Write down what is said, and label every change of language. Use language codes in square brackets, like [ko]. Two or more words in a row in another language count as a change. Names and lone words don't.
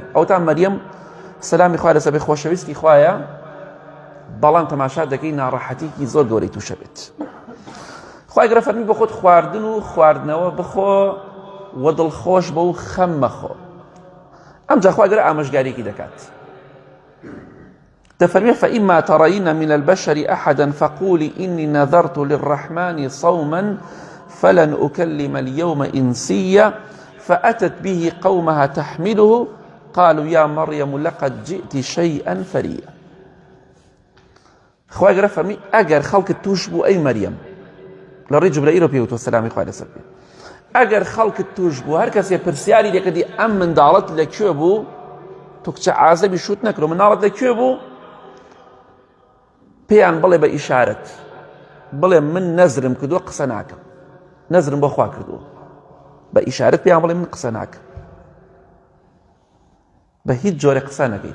[ckb] ئەوتان مەریەم سەلامی خوای لەسەر بێ خۆشەویستی خوایە، بەڵام تەماشا دەکەی ناڕەحەتیکی زۆر گەورەی تووشە بێت. خوای گەورە فەرمی بۆ خۆت خواردن و خواردنەوە بخۆ و دڵخۆش بە و خەم مەخۆ. ئەمجا خوای گەورە ئامۆژگاریەکی دەکات، دەفەرمێ [ar] فإما ترين من البشر أحدا فقولي إني نذرت للرحمن صوما فلن أكلم اليوم إنسيا فأتت به قومها تحمله قالوا يا مريم لقد جئت شيئا فريا. [ckb] خوای گەورە فەرمی ئەگەر خەڵکت توش بوو ئەی مەریەم، لە ڕێی جوبرەئیلەوە پێوتوە سەلامی خوای لەسەر بێ، ئەگەر خەڵکت توش بوو هەر کەسێ پرسیاری لێکردی ئەم منداڵەت لەکوێ بوو، تۆ کچە عازەبی شوت نەکرۆ، مناڵت لەکوێ بوو، پێیان بڵێ بە ئیشارەت، بڵێ من نەزرم کردووە قسە ناکەم، نەزرم بۆ خوا کردووە، بە ئیشارەت پێیان بڵێ من قسە ناکەم، بە هیچ جۆرە قسە نەکەی.